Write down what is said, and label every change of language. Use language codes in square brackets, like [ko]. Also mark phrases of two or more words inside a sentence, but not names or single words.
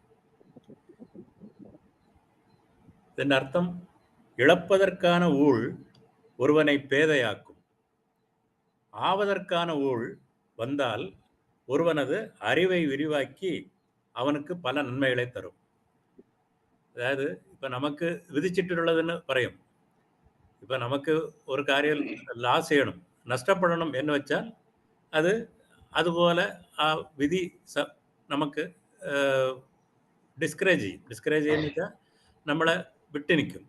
[ta] இதன் அர்த்தம், இழப்பதற்கான ஊழ் ஒருவனை பேதையாக்கும், ஆவதற்கான ஊழ் வந்தால் ஒருவனது அறிவை விரிவாக்கி அவனுக்கு பல நன்மைகளை தரும். [ml] അതായത് ഇപ്പം നമുക്ക് വിധിച്ചിട്ടുള്ളതെന്ന് പറയും. ഇപ്പം നമുക്ക് ഒരു കാര്യം ലാസ് ചെയ്യണം, നഷ്ടപ്പെടണം എന്ന് വെച്ചാൽ അത് അതുപോലെ ആ വിധി നമുക്ക് ഡിസ്കറേജ് ചെയ്യും. ഡിസ്കറേജ് ചെയ്യുന്ന വെച്ചാൽ നമ്മളെ വിട്ടുനിൽക്കും.